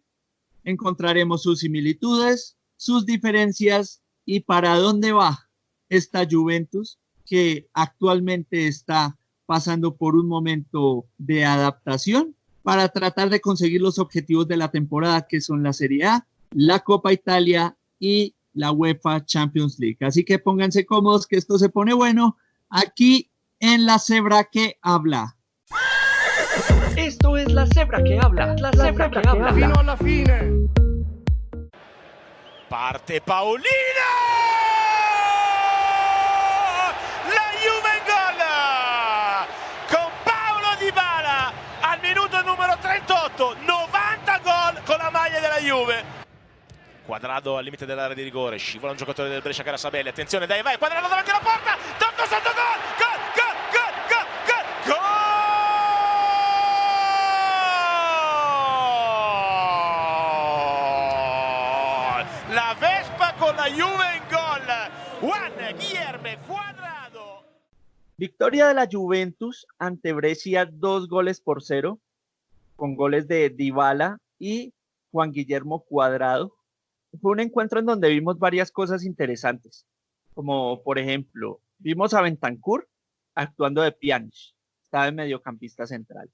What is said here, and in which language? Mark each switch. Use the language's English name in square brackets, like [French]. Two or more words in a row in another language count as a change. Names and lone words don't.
[Spanish] Encontraremos sus similitudes, sus diferencias y para dónde va esta Juventus que actualmente está pasando por un momento de adaptación para tratar de conseguir los objetivos de la temporada, que son la Serie A, la Copa Italia y la UEFA Champions League. Así que pónganse cómodos que esto se pone bueno aquí en La Cebra que habla. Esto es La Cebra que habla, La Cebra que habla. [Italian] Fino alla fine. Parte Paulina! Al minuto numero 38, 90 gol con la maglia della Juve. Quadrado al limite dell'area di rigore, scivola un giocatore del Brescia che era Sabelli, attenzione, dai, vai, Quadrado davanti alla porta, tocco sotto, gol, gol, gol, gol, gol, gol, gol! La Vespa con la Juve in gol, Juan Guillermo Cuadrado. [Spanish] Victoria de la Juventus ante Brescia 2-0, con goles de Dybala y Juan Guillermo Cuadrado. Fue un encuentro en donde vimos varias cosas interesantes, como por ejemplo, vimos a Bentancur actuando de Pjanic, estaba de mediocampista central.